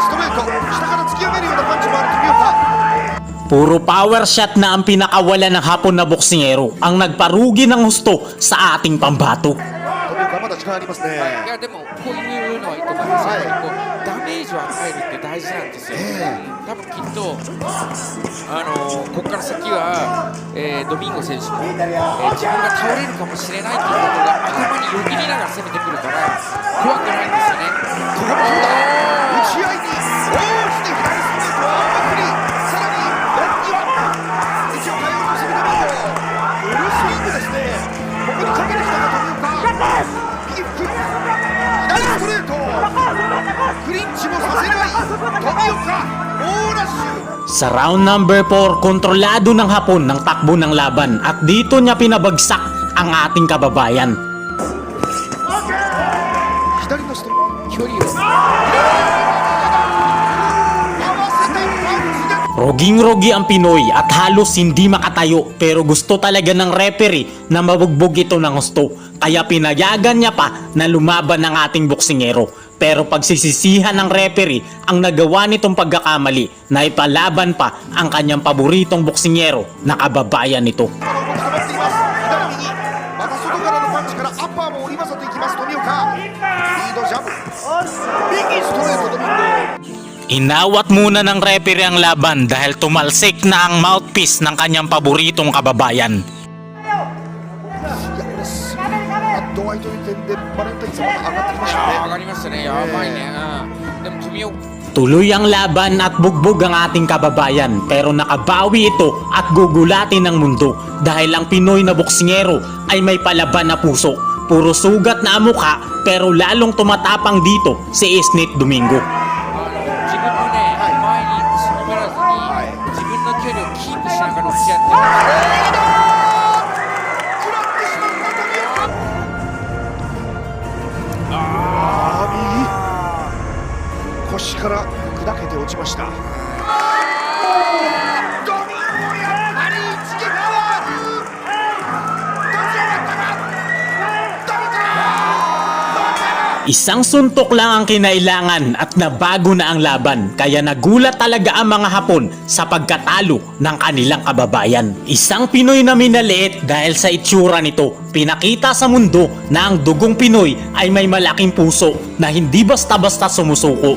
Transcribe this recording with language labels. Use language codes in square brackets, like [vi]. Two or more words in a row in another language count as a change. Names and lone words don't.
[ja] ト下から突き上げるようなパンチもある富岡 [tl] Puro power shot na ang pinakawala ng Hapon na boksingero ang nagparugi ng husto sa ating pambato. [ja] 富岡まだ時間ありますねいやでもこういうのはいいと思います、やっぱりこうダメージを与えるって大事なんですよ、多分きっとここから先は、ドミンゴ選手も、自分が倒れるかもしれないということが頭によぎりながら攻めてくるから怖くないんですよね。ここもそうだ打ち合いに大きに左ストレートを振りさらに奥には位置を変えようとするドミンゴフルスイングですねここにかけてきたが富岡右フック左ストレートクリンチもさせない富岡猛ラッシュ [tl] Sa round number 4, kontrolado ng Hapon ng takbo ng laban at dito niya pinabagsak ang ating kababayan. [ja] 左のストレート距離を合わせてパンチで [tl] Roging-rogi ang Pinoy at halos hindi makatayo pero gusto talaga ng referee na mabugbog ito ng husto kaya pinayagan niya pa na lumaban ng ating boksingero. Pero pagsisisihan ng referee ang nagawa nitong pagkakamali na ipalaban pa ang kanyang paboritong boksingero na kababayan nito. [ja] 動き止まっています左右また外からのパンチからアッパーも織り交ぜていきます富岡リードジャブ右ストレートドミンゴ [tl] Inawat muna ng referee ang laban dahil tumalsik na ang mouthpiece ng kanyang paboritong kababayan. [ja] いやこれすぐ度合いという点でバレンタインさんまた上がってきましたね上がりましたね、やばいね、でも富岡 [tl] Tuloy ang laban at bugbog ang ating kababayan pero nakabawi ito at gugulatin ng mundo dahil ang Pinoy na boksingero ay may palaban na puso. Puro sugat na ang mukha pero lalong tumatapang dito si Isnit Domingo. [ja] 自分のね、前に詰まらずに、自分の距離をキープしながら打ち合って食らってしまった富岡右腰から砕けて落ちましたドミンゴやっぱり一撃があるどちらだったかどうか [tl] Isang suntok lang ang kinailangan at nabago na ang laban kaya nagulat talaga ang mga Hapon sa pagkatalo ng kanilang kababayan. Isang Pinoy na minaliit dahil sa itsura nito, pinakita sa mundo na ang dugong Pinoy ay may malaking puso na hindi basta-basta sumusuko.